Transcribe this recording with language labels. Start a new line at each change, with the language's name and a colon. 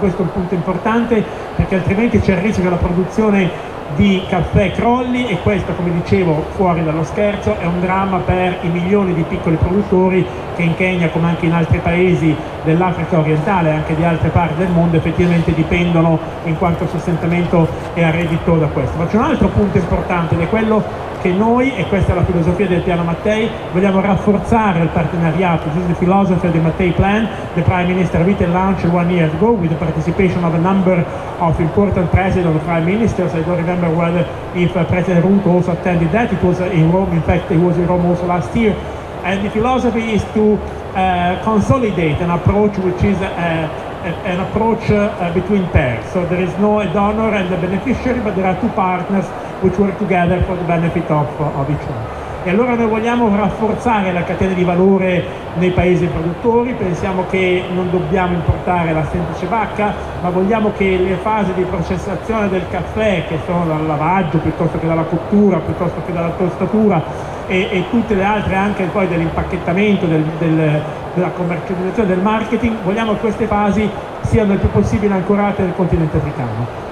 Italian: Questo è un punto importante, perché altrimenti c'è il rischio che la produzione di caffè crolli, e questo, come dicevo, fuori dallo scherzo, è un dramma per i milioni di piccoli produttori che in Kenya, come anche in altri paesi dell'Africa orientale e anche di altre parti del mondo, effettivamente dipendono in quanto sostentamento e a reddito da questo. Ma c'è un altro punto importante, ed è quello che noi, e questa è la filosofia del piano Mattei, vogliamo rafforzare il partenariato.
English: This is the philosophy of the Mattei plan. The Prime Minister Rutte launched 1 year ago with the participation of a number of important presidents and prime ministers. I don't remember whether if President Rutte also attended that. It was in Rome. In fact, he was in Rome also last year. And the philosophy is to consolidate an approach which is an approach between pairs. So there is no a donor and a beneficiary, but there are two partners which work together for the benefit of each one.
Italian: E allora noi vogliamo rafforzare la catena di valore nei paesi produttori. Pensiamo che non dobbiamo importare la semplice bacca, ma vogliamo che le fasi di processazione del caffè, che sono dal lavaggio piuttosto che dalla cottura, piuttosto che dalla tostatura, e tutte le altre, anche poi dell'impacchettamento, della commercializzazione, del marketing, vogliamo che queste fasi siano il più possibile ancorate nel continente africano.